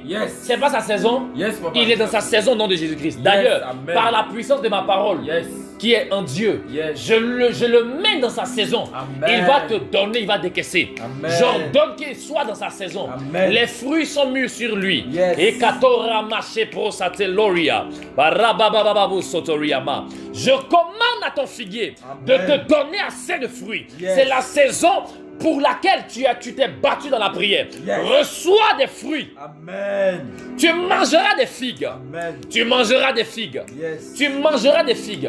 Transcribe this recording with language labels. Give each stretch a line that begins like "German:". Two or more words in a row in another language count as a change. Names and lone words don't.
French: C'est pas sa saison. Papa. Il est dans sa saison au nom de Jésus-Christ. D'ailleurs, par la puissance de ma parole, qui est en Dieu, je le mets dans sa saison. Il va te donner, il va décaisser. J'ordonne qu'il soit dans sa saison. Les fruits sont mûrs sur lui. Et katora maché pro sateloria. Je commande à ton figuier de te donner assez de fruits. C'est la saison pour laquelle tu t'es battu dans la prière. Reçois des fruits. Tu mangeras des figues. Tu mangeras des figues. Tu mangeras des figues.